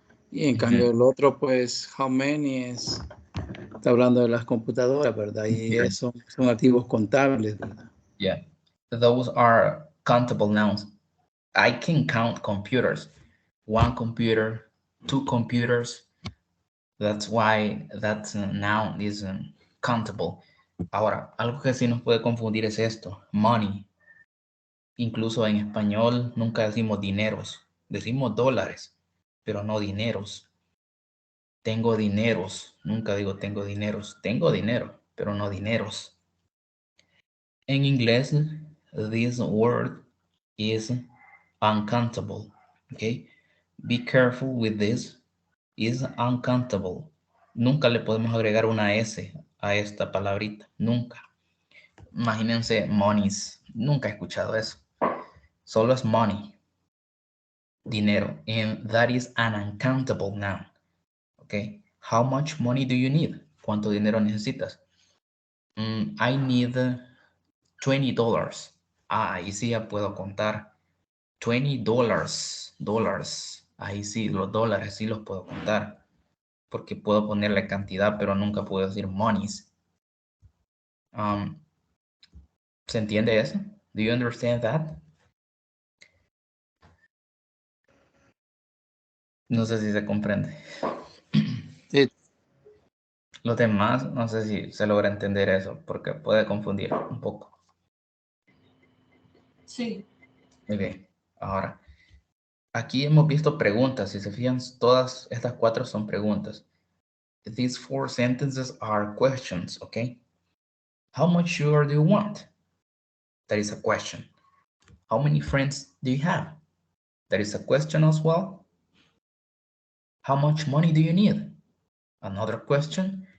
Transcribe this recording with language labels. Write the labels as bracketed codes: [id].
[es] Y en cambio el otro, pues, [en] how many [es] está hablando de las computadoras, ¿verdad? Y eso son activos contables, ¿verdad? [en] Yeah, those are countable nouns. I can count computers. One computer, two computers. That's why that noun is countable. [es] Ahora, algo que sí nos puede confundir es esto, money. Incluso en español nunca decimos dineros, decimos dólares, pero no dineros. Tengo dineros, nunca digo tengo dineros. Tengo dinero, pero no dineros. En inglés, [en] this word is uncountable. Okay, be careful with this. Is uncountable. [es] Nunca le podemos agregar una S a esta palabrita. Nunca. Imagínense monies. Nunca he escuchado eso. Solo es money. Dinero. [en] And that is an uncountable noun. Okay. How much money do you need? [es] ¿Cuánto dinero necesitas? [en] I need $20. [es] Ahí sí ya puedo contar. $20. Ahí sí, los dólares sí los puedo contar. Porque puedo ponerle cantidad, pero nunca puedo decir monies. ¿Se entiende eso? [en] Do you understand that? [es] No sé si se comprende. Sí. Los demás, no sé si se logra entender eso, porque puede confundir un poco. Sí. Muy bien. Ahora, aquí hemos visto preguntas. Si se fijan, todas estas 4 son preguntas. [en] These 4 sentences are questions, okay? How much sugar do you want? That is a question. How many friends do you have? That is a question as well. How much money do you need? Another question.